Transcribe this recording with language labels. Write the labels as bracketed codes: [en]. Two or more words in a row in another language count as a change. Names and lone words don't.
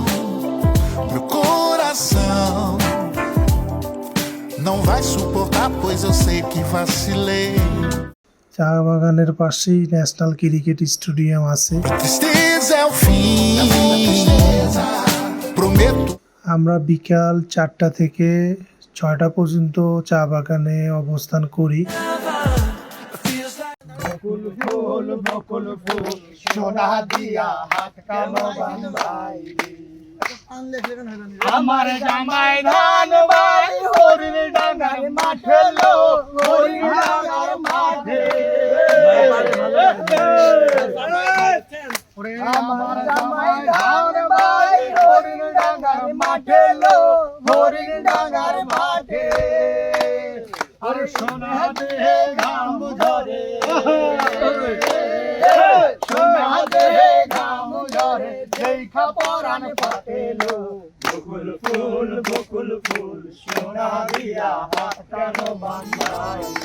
[pt] meu coração não vai suportar, pois eu sei que vacilei. [bn] চা বাগানের পাশেই ন্যাশনাল ক্রিকেট স্টেডিয়াম আছে। [pt] Tristeza é o fim. Prometo. [bn] আমরা বিকাল 4টা থেকে 6টা পর্যন্ত চা বাগানে অবস্থান করি। [en] It feels like [bn] আমার জামাই ধান বাই হরিণ ডাঙ্গার মাঠে লো হরিণ ডাঙ্গার মাঠে আমার জামাই ধান বাই হরিণ ডাঙ্গার মাঠে লো হরিণ ডাঙ্গার মাঠে আর সোনা দেহে ঘাম ঝরে সোনা দেহে ঘাম ঝরে দেখা পরাণ পাতেলো বকুল ফুল সোনা দিয়া হাত কেন বাঁধাই